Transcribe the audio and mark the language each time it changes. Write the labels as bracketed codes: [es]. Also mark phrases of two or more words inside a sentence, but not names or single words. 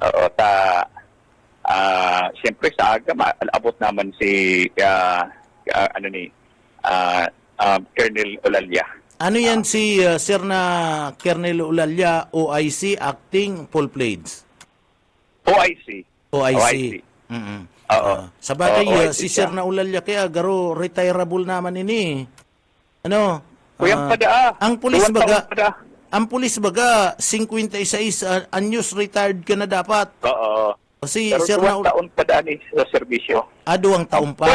[bik] Oo, siyempre sa aga, abot naman si Colonel Olalya. Ano yan si Sir na Colonel Ulalya, OIC, acting, [en] full plates? [bik] OIC. OIC. Mm. Oo. Sa bagay, OIC si siya. Sir na Ulalya kaya garo retirable naman ini. Ano? Kuyang pada. Ang pulis Duwang baga, taon pada. ang pulis baga 56 anyos retired ka na dapat. Oo. Kasi Pero Sir na 2 taon pa daan sa serbisyo. 2 taon pa.